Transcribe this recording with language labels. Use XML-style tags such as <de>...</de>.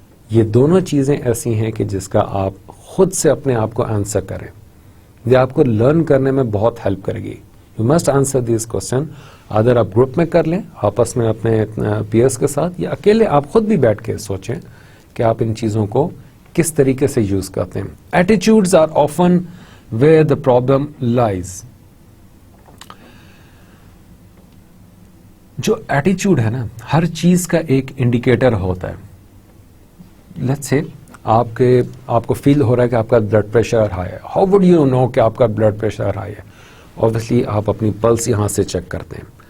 <ur>یہ دونوں چیزیں ایسی ہیں کہ جس کا آپ خود سے اپنے آپ کو آنسر کریں. یہ آپ کو لرن کرنے میں بہت ہیلپ کرے گی.</ur> <en>You must answer these question.</en> <ur>Other آپ گروپ میں کر لیں, آپس میں اپنے پیئرس کے ساتھ, یا اکیلے آپ خود بھی بیٹھ کے سوچیں کہ آپ ان چیزوں کو کس طریقے سے یوز کرتے ہیں.</ur> <en>Attitudes are often where the problem lies.</en> <ur>جو ایٹیچیوڈ ہے نا, ہر چیز کا ایک انڈیکیٹر ہوتا ہے.</ur> <en>let's say</en> <ur>آپ کو فیل ہو رہا ہے کہ آپ کا بلڈ پریشر ہائی ہے.</ur> <en>how would you know</en> <ur>کہ آپ کا بلڈ پریشر ہائی ہے؟ obviously آپ اپنی پلس یہاں سے چیک کرتے ہیں.</ur>